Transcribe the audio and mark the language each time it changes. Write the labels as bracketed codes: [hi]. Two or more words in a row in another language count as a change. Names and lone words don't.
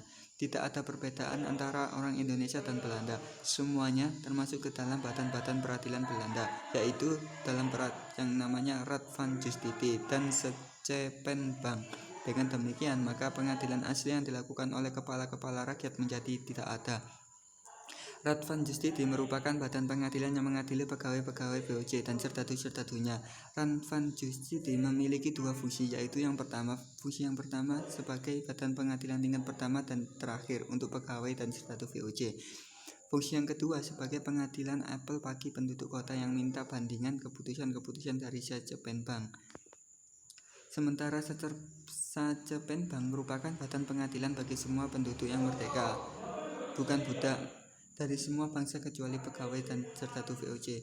[id] Tidak ada perbedaan antara orang Indonesia dan Belanda. Semuanya termasuk ke dalam badan-badan peradilan Belanda, yaitu dalam yang namanya Raad van Justitie dan Schepenbank. Dengan demikian, maka pengadilan asli yang dilakukan oleh kepala-kepala rakyat menjadi tidak ada. Raad van Justitie merupakan badan pengadilan yang mengadili pegawai-pegawai VOC dan serdadu-serdadunya. Raad van Justitie memiliki dua fungsi, yaitu fungsi yang pertama sebagai badan pengadilan tingkat pertama dan terakhir untuk pegawai dan serdadu VOC. Fungsi yang kedua sebagai pengadilan apel bagi penduduk kota yang minta bandingan keputusan-keputusan dari Schepenbank. Sementara Schepenbank merupakan badan pengadilan bagi semua penduduk yang merdeka, bukan budak, dari semua bangsa kecuali pegawai dan serdadu VOC.